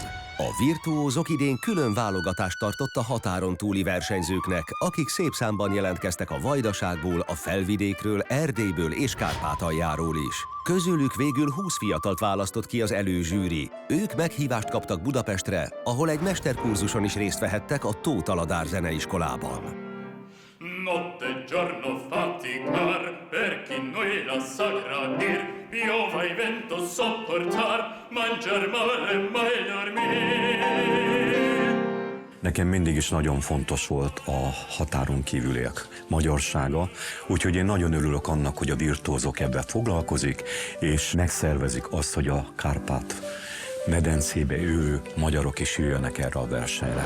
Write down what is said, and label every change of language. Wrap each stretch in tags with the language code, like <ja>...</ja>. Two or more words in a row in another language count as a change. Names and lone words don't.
<hu>A virtuózok idén külön válogatást tartott a határon túli versenyzőknek, akik szép számban jelentkeztek a Vajdaságból, a Felvidékről, Erdélyből és Kárpátaljáról is. Közülük végül 20 fiatalt választott ki az előzsűri. Ők meghívást kaptak Budapestre, ahol egy mesterkurzuson is részt vehettek a Tóth Aladár zeneiskolában.</hu> <it>Notte e giorno faticar, per chi noi la sa gradir, piova e vento sopportar, mangiar male mai dormir.</it> <hu>Nekem mindig is nagyon fontos volt a határon kívüliek magyarsága, úgyhogy én nagyon örülök annak, hogy a virtuózok ebben foglalkozik, és megszervezik azt, hogy a Kárpát-medencébe élő magyarok is jöjjenek erre a versenyre.</hu>